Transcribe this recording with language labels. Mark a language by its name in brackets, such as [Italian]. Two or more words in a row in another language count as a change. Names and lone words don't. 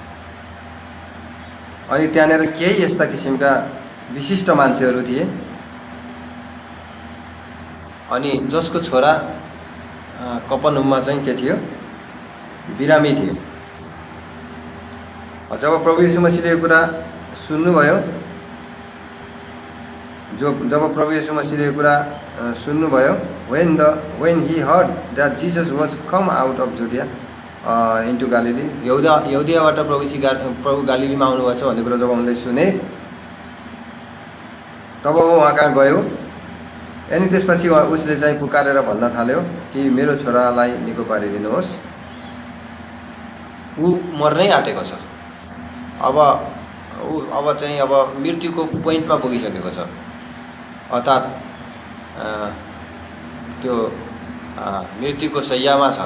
[Nepali] अनि त्यहाँनिर केही यस्ता किसिमका विशिष्ट मान्छेहरू थिए, अनि जसको छोरा कफरनहुममा चाहिँ के थियो? बिरामी थिए। जब प्रभु येशू मसीहले यो कुरा सुन्नुभयो, जब प्रभु येशू मसीहले यो कुरा सुन्नुभयो, [English] when he heard that Jesus was come out of Judea into Galilee, [Nepali] यहुदियाबाट प्रभु गालिलीमा आउनुभएछ भन्ने कुरा जब उनले सुने, तब वो वहाँ कहाँ गयो। अनि त्यसपछि उसले चाहिँ पुकारेर भन्न थाल्यो कि मेरो छोरालाई निको पारिदिनुहोस्, ऊ मर्नै आँटेको छ। अब चाहिँ अब मृत्युको पोइन्टमा पुगिसकेको छ। अर्थात् त्यो मृत्युको शैय्यामा छ।